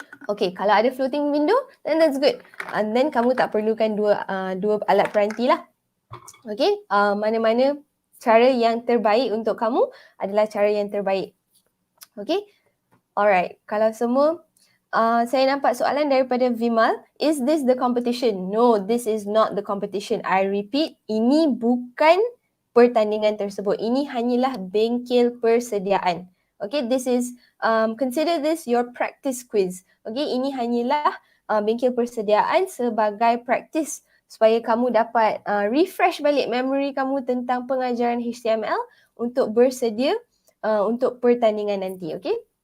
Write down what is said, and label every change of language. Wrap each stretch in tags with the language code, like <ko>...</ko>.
<en>Okay,</en> <ms>kalau ada</ms> <en>floating window, then that's good. And then</en> <ms>kamu tak perlukan dua alat peranti lah. Okay, mana-mana cara yang terbaik untuk kamu adalah cara yang terbaik.</ms> <en>Okay, alright.</en> <ms>Kalau semua, saya nampak soalan daripada Vimal.</ms> <en>Is this the competition? No, this is not the competition. I repeat,</en> <ms>ini bukan pertandingan tersebut. Ini hanyalah bengkel persediaan.</ms> <en>Okay, this is, consider this your practice quiz.</en> <ms>Okay, ini hanyalah bengkel persediaan sebagai practice supaya kamu dapat refresh balik memory kamu tentang pengajaran HTML untuk bersedia untuk pertandingan nanti, okay?</ms>